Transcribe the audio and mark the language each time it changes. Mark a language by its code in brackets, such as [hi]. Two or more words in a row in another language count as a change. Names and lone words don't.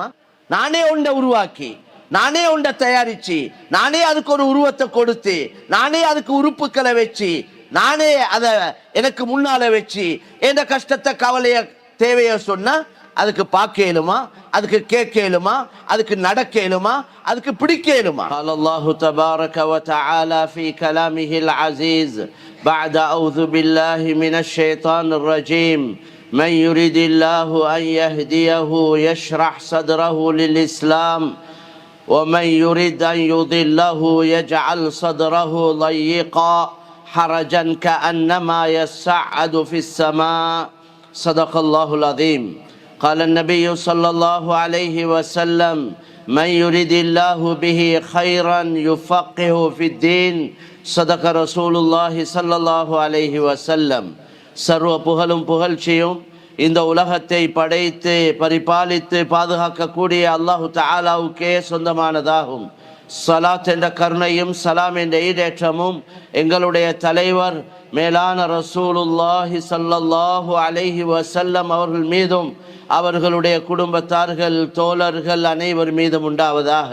[ta] நானே உண்டை உருவாக்கி, நானே உண்டை தயாரிச்சு, நானே அதுக்கு ஒரு உருவத்தை கொடுத்து, நானே அதுக்கு உறுப்புக்களை வச்சு, நானே அதை எனக்கு முன்னால வச்சு எந்த கஷ்டத்தை கவலைய தேவைய சொன்னா அதுக்கு பார்க்க இயலுமா? அதுக்கு கேட்க இயலுமா? அதுக்கு நடக்க இயலுமா? அதுக்கு பிடிக்க இயலுமா? [ar] قال الله تبارك وتعالى في كلامه العزيز بعد أعوذ بالله من الشيطان الرجيم من يريد الله أن يهديه يشرح صدره للإسلام ومن يريد أن يضله يجعل صدره ضيقا حرجا كأنما يصعد في السماء صدق الله العظيم. قال النبي صلى الله عليه وسلم من يريد الله به خيرا يفقه في الدين صدق رسول الله صلى الله عليه وسلم. [ta] சர்வ புகழும் புகழ்ச்சியும் இந்த உலகத்தை படைத்து பரிபாலித்து பாதுகாக்கக்கூடிய அல்லாஹு தஆலாவுக்கே சொந்தமானதாகும். சலாத் என்ற கருணையும் சலாம் என்ற ஈடேற்றமும் எங்களுடைய தலைவர் மேலான [ar] رسول الله صلى الله عليه وسلم [ta] அவர்கள் மீதும் அவர்களுடைய குடும்பத்தார்கள் தோழர்கள் அனைவர் மீதும் உண்டாவதாக.